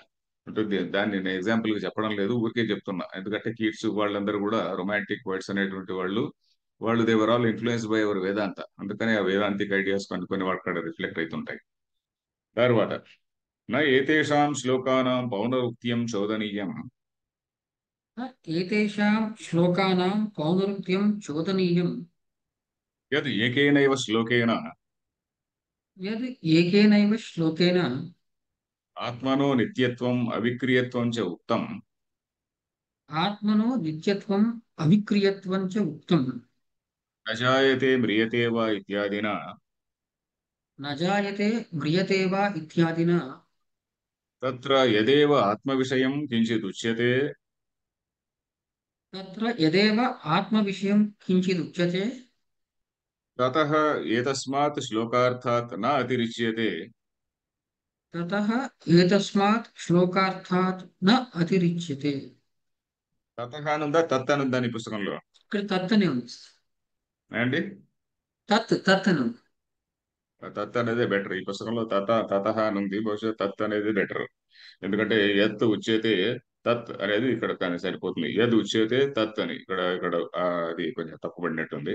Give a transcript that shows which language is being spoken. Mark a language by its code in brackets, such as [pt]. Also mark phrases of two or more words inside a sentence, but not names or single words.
[te] అభినవ, అంటే దాన్ని నేను ఎగ్జాంపుల్ గా చెప్పడం లేదు, ఊరికే చెప్తున్నా. ఎందుకంటే కీట్స్ వాళ్ళందరూ కూడా [en] romantic poets [te] అనేటువంటి వాళ్ళు, వాళ్ళు [en] they're all influence by our Vedanta. [te] అందుకని ఆ [en] Vedantic ideas [te] కొన్ని కొన్ని వాటి కాడ రిఫ్లెక్ట్ అవుతుంటాయి. [sa] తర్వాత నా ఏతేషాం శ్లోకానాం పౌనరుక్త్యం చోదనీయం एतेषां श्लोकानां पौनरुक्त्यं चोदनीयं యద్ ఏకేనైవ శ్లోకేన यद् एकेनैव श्लोकेन ఆత్మనో నిత్యత్వం అవిక్రియత్వం చ ఉక్తం आत्मनो नित्यत्वम् अविक्रियत्वं च उक्तम् న జాయతే మ్రియతే వా ఇత్యాదినా न जायते म्रियते वा इत्यादिना తత్ర యదేవ ఆత్మవిషయం కించిదుచ్యతే तत्र यदेव आत्मविषयं किञ्चिदुच्यते తతః ఏతస్మాత్ శ్లోకార్థాత్ న అతిరిచ్యతే ततः एतस्मात् श्लोकार्थात् न अतिरिच्यते [te] తతః అనుందా తత్ అనుందా నీ పుస్తకంలో ఇక్కడ తత్ అనే ఉంది అండి? తత్ అని ఉంది తత్ అనేది బెటర్. ఈ పుస్తకంలో తతః అని ఉంది, బహుశా తత్ అనేది బెటర్. ఎందుకంటే [sa] యత్ ఉచ్యతే తత్ [te] అనేది ఇక్కడ కానీ సరిపోతుంది. [sa] యద్ ఉచ్యతే తత్ [te] అని ఇక్కడ ఇక్కడ అది కొంచెం తప్పుపడినట్టుంది.